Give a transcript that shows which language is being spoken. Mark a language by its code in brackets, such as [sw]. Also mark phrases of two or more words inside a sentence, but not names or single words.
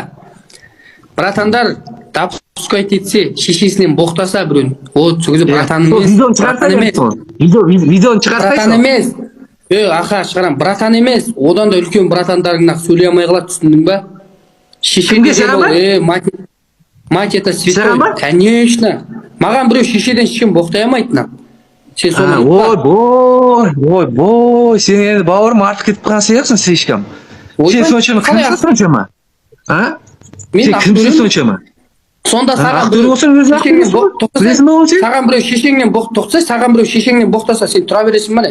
[kk] Братандар допускать етсе, шешесінен боқтаса біреуін, ол сөзі братан емес. Видеоны шығарсайсың? Братан емес. Аха, шығарам, братан емес. Одан да үлкен братандарыңнан сөйлей алмай қалады, түсіндің ба? Шешеге бол, [ru] мать это святой. Конечно. [kk] Маған біреу шешеден шешем боқтай алмайтын. Сен соны Ой, сен енді бауырым артық кетіп қалған сияқтысың, слишком. Сен соншама кімсің соншама? Сен кімсің соншама? Сонда саған біреу шешеңнен боқтаса, саған біреу шешеңнен боқтаса, сен тұра бересің бе?